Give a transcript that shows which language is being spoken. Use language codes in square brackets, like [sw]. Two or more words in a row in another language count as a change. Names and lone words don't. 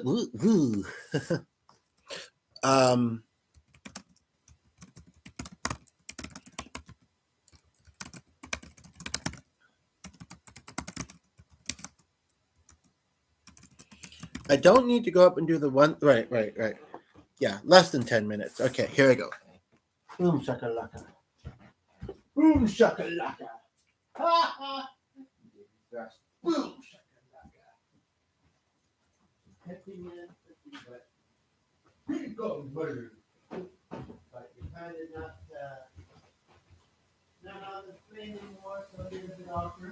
[en] um, I don't need to go up and do the one. Right. Yeah, less than 10 minutes. Okay, here I go. Boom shakalaka. Boom shakalaka. Ha ha. Boom shakalaka. 50 minutes, but pretty go bird. But you're kind of not on the screen anymore, so it is a bit awkward.